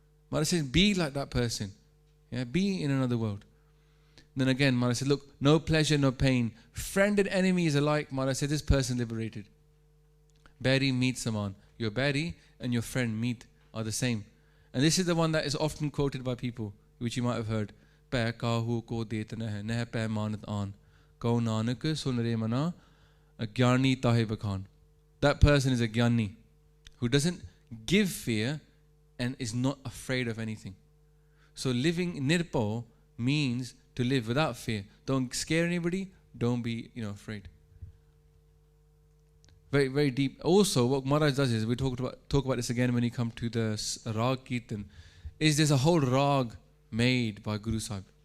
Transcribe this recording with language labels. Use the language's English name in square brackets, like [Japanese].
[English] Maharaj says, be like that person. Yeah, be in another world. And then again, Maharaj said, look, no pleasure, no pain. Friend and enemy is alike. Maharaj said, this person liberated. [Punjabi] Bari meet saman. [English] Your bari and your friend meet are the same. And this is the one that is often quoted by people, which you might have heard. [Punjabi] Pੈ ਕਾਹੂ ਕੋ ਦੇਤ ਨਹਿ ਨਹਿ ਪੈ ਮਾਨਤ ਆਨ Q Nanak ਸੁਨ ਰੇ ਮਨਾ ਅਗਿਆਨੀ ਤਾਹੇ ਬਖਾਨ. [English] That person is a gyani who doesn't give fear and is not afraid of anything. So living nirpo means to live without fear. Don't scare anybody. Don't be afraid. Very, very deep. Also, what Maharaj does is, we talk about this again when you come to the Rag Kirtan, is there's a whole Rag made by Guru Sahib.